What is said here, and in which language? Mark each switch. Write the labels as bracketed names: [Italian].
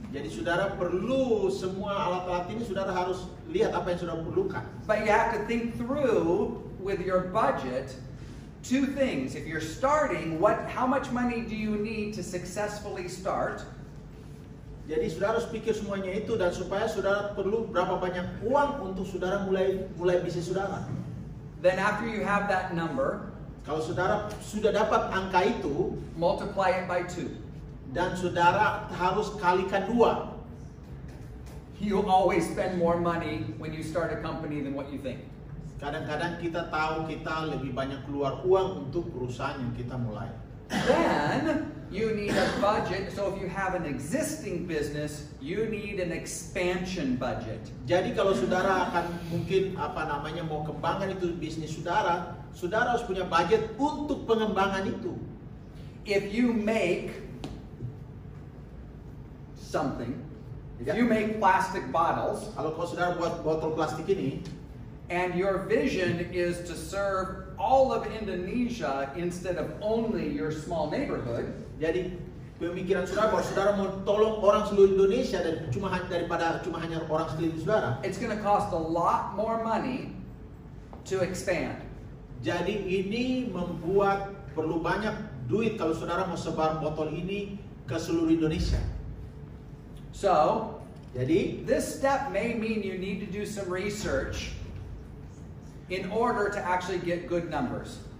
[Indonesian] Jadi saudara perlu semua alat-alat ini, saudara harus lihat apa yang saudara perlukan. [English] But you have to think through with your budget two things. If you're starting, how much money do you need to successfully start? [Indonesian] Jadi saudara harus pikir semuanya itu, dan supaya saudara perlu berapa banyak uang untuk saudara mulai bisnis saudara. [English] Then after you have that number, [Indonesian] Kalau saudara sudah dapat angka itu, [English] multiply it by 2. [Indonesian] dan saudara harus kalikan 2. [English] You always spend more money when you start a company than what you think. [Indonesian] Kadang-kadang kita tahu kita lebih banyak keluar uang untuk perusahaan yang kita mulai. [English] Then you need a budget. So if you have an existing business, you need an expansion budget. [Indonesian] Jadi kalau saudara akan mungkin mau kembangkan itu bisnis saudara, saudara harus punya budget untuk pengembangan itu. [English] If you make something, if you make plastic bottles, [Indonesian] Kalau saudara buat botol plastik ini, [English] and your vision is to serve all of Indonesia instead of only your small neighborhood, [Indonesian] jadi pemikiran saudara bahwa saudara mau tolong orang seluruh Indonesia dan daripada cuma hanya orang sekeliling saudara. [English] it's going to cost a lot more money to expand. [Indonesian] Jadi ini membuat perlu banyak duit kalau saudara mau sebar botol ini ke seluruh Indonesia. [English] So, [Indonesian] Jadi [English] this step may mean you need to do some research in order to actually get good numbers.